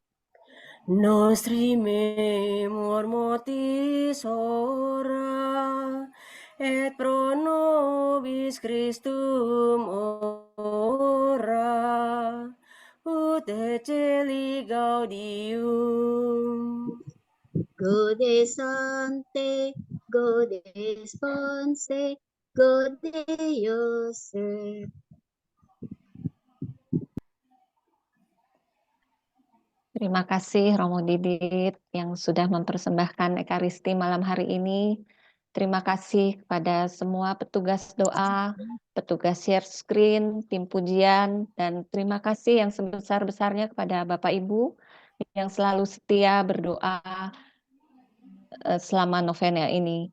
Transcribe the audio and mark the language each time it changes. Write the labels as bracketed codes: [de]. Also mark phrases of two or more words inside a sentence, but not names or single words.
[la] Nostri memor motis ora, et pro nobis Christum ora, ut celi gaudium. Gaude Sancte, Gaude Sponse, Gaude Iosef. [id] Terima kasih Romo Didit yang sudah mempersembahkan Ekaristi malam hari ini. Terima kasih kepada semua petugas doa, petugas share screen, tim pujian, dan terima kasih yang sebesar-besarnya kepada Bapak Ibu yang selalu setia berdoa selama novena ini.